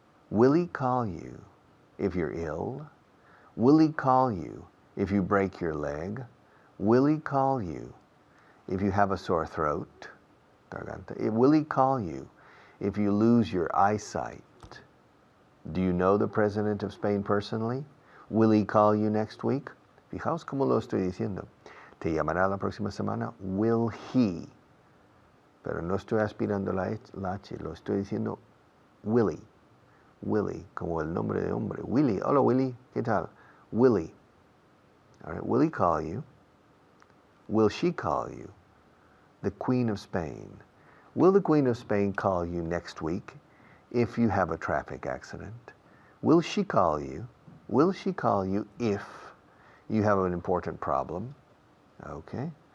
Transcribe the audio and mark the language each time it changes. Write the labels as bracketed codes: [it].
[en] Will he call you if you're ill? Will he call you if you break your leg? Will he call you if you have a sore throat? Garganta. Will he call you if you lose your eyesight? Do you know the President of Spain personally? Will he call you next week? [es] Fijaos cómo lo estoy diciendo. Te llamará la próxima semana. [en] Will he? [es] Pero no estoy aspirando la H, lo estoy diciendo Willy. Willy, como el nombre de hombre. Willy, hola Willy, ¿qué tal? Willy. [en] All right, will he call you? Will she call you? The Queen of Spain. Will the Queen of Spain call you next week if you have a traffic accident? Will she call you? Will she call you if you have an important problem? Okay.